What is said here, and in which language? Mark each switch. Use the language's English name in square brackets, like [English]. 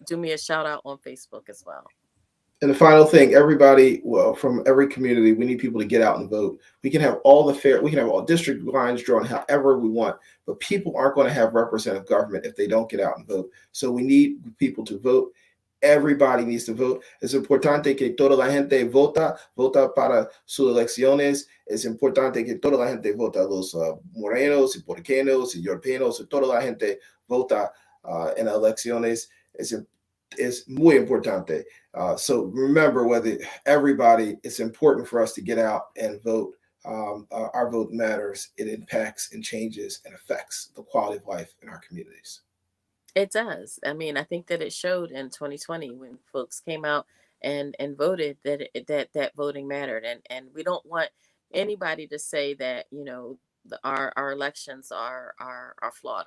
[English] Do me a shout out on Facebook as well. And the final thing, everybody, well, from every community, we need people to get out and vote. We can have all district lines drawn however we want, but people aren't going to have representative government if they don't get out and vote. So we need people to vote. Everybody needs to vote. [Spanish] Es importante que toda la gente vota para sus elecciones. Es importante que toda la gente vota, los morenos y puertorriqueños y europeos, toda la gente vota en elecciones. Is muy importante. [English] So remember, it's important for us to get out and vote. Our vote matters. It impacts and changes and affects the quality of life in our communities. It does. I mean, I think that it showed in 2020 when folks came out and voted that voting mattered, and we don't want anybody to say that our elections are flawed.